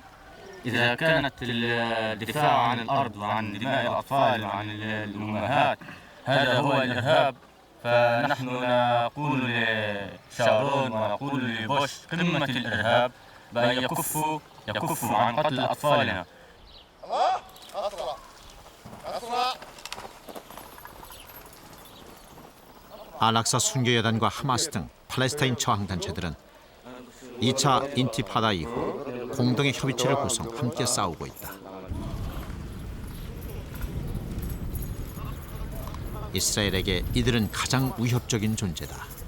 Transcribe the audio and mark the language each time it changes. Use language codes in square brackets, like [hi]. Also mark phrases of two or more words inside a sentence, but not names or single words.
[ar] إذا كانت الدفاع عن الأرض وعن دماء الأطفال وعن الأمهات هذا هو الإرهاب، فنحن نقول لشارون ونقول لبوش قمة الإرهاب بأن يكفوا عن قتل أطفالنا. [ko] 알-락사 순교여단과 하마스 등 팔레스타인 저항단체들은 2차 인티파다 이후 공동의 협의체를 구성 함께 싸우고 있다. 이스라엘에게 이들은 가장 위협적인 존재다.